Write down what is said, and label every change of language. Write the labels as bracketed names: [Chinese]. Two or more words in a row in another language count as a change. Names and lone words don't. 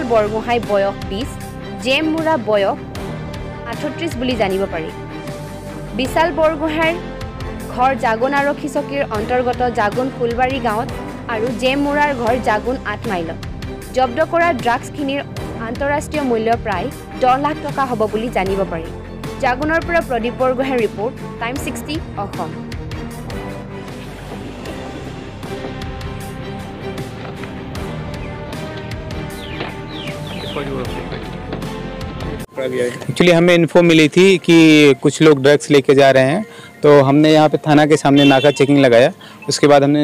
[Assamese] বৰগোহাঁই বয়স 20 জেম মুৰা বয়স 38 বুলি জানিব পাৰি বিশাল বৰগোহাঁইৰ ঘৰ জাগুন আৰক্ষী চকীৰ অন্তৰ্গত জাগুন ফুলবাৰী গাঁৱত আৰু জেম মুৰাৰ ঘৰ জাগুন 8 মাইলত জব্দ কৰা ড্ৰাগছখিনিৰ আন্তঃৰাষ্ট্ৰীয় মূল্য প্ৰায় 10 লাখ টকা হ'ব বুলি জানিব পাৰি জাগুনৰ পৰা প্ৰদীপ বৰগোহাঁইৰ ৰিপৰ্ট টাইম 60 অসম [Hindi] एक्चुअली हमें इन्फो मिली थी कि कुछ लोग ड्रग्स लेके जा रहे हैं तो हमने यहाँ पे थाना के सामने नाका चेकिंग लगाया उसके बाद हमने